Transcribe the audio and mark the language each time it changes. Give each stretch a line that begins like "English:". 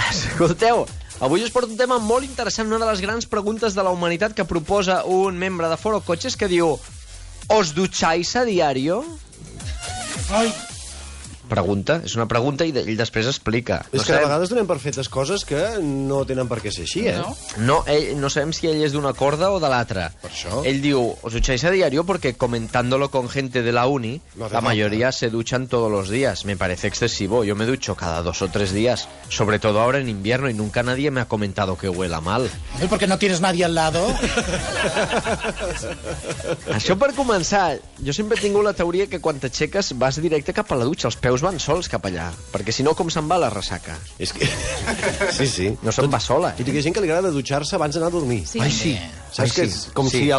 Catalan: Escolteu, avui us porto un tema molt interessant, una de les grans preguntes de la humanitat que proposa un membre de Forocoches que diu:
Spanish: ¿Os ducháis a diario? Ai,
Catalan: Pregunta, és una pregunta i ell després explica. És que a vegades donem per fetes coses que no tenen per què ser així, eh? No sabem si ell és d'una corda o de l'altra. Per això. Él diu,
Spanish: os ducháis a diario porque comentándolo con gente de la uni, No hace la falta. mayoría se duchan todos los días. Me parece excesivo. Yo me ducho cada 2 o 3 días, sobre todo ahora en invierno, y nunca nadie me ha comentado que huela mal. ¿y por qué no tienes nadie al lado?
Catalan: Això per començar, jo sempre he tingut la teoria que quan t'aixeques vas directe cap a la dutxa, els peus van sols cap allà, perquè si no com se'n va la ressaca? És que... Sí. No se'n va sola. I hi ha gent que li agrada dutxar-se abans d'anar a dormir. Sí. Ai, sí. Saps que és com, Sí.